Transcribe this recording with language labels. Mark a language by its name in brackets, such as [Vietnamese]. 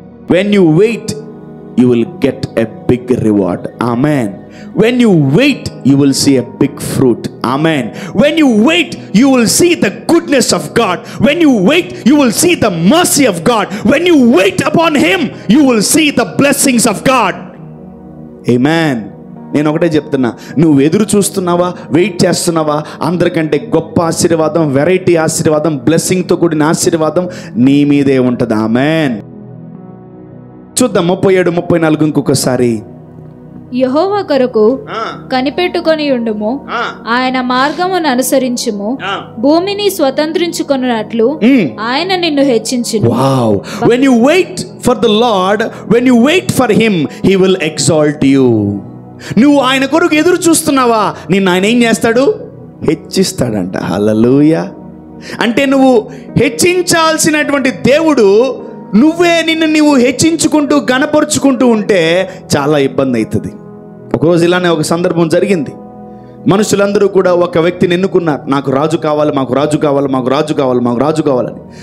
[English] When you wait you will get a big reward. Amen. When you wait, you will see a big fruit. Amen. When you wait, you will see the goodness of God. When you wait, you will see the mercy of God. When you wait upon Him, you will see the blessings of God. Amen. [Telugu] నేను ఒకటే చెప్తున్నా, నువ్వు ఎదురు చూస్తున్నావా, wait చేస్తున్నావా, అందరికంటే గొప్ప ఆశీర్వాదం, వెరైటీ ఆశీర్వాదం, బ్లెస్సింగ్తో కూడిన ఆశీర్వాదం నీ మీదే ఉంటుంది. ఆమెన్. చూద్దాం 37-34 ఇంకొకసారి. యెహోవా కొరకు కనిపెట్టుకొని ఉండుము, ఆయన మార్గమును అనుసరించుము, భూమిని స్వతంత్రించుకొనున్నట్లు ఆయన నిన్ను హెచ్చించును. [English] Wow. When you wait for the Lord, when you wait for Him, He will exalt you. [Telugu] నువ్వు ఆయన కొరకు ఎదురు చూస్తున్నావా, నిన్ను ఆయన ఏం చేస్తాడు? హెచ్చిస్తాడంట. హల్లెలూయా. అంటే నువ్వు హెచ్చించాల్సినటువంటి దేవుడు నిన్ను నువ్వు హెచ్చించుకుంటూ గణపరుచుకుంటూ ఉంటే చాలా ఇబ్బంది అవుతుంది. ఒకరోజు ఇలానే ఒక సందర్భం జరిగింది. మనుషులందరూ కూడా ఒక వ్యక్తిని ఎన్నుకున్నారు, నాకు రాజు కావాలి, మాకు రాజు కావాలి, మాకు రాజు కావాలి, మాకు రాజు కావాలని.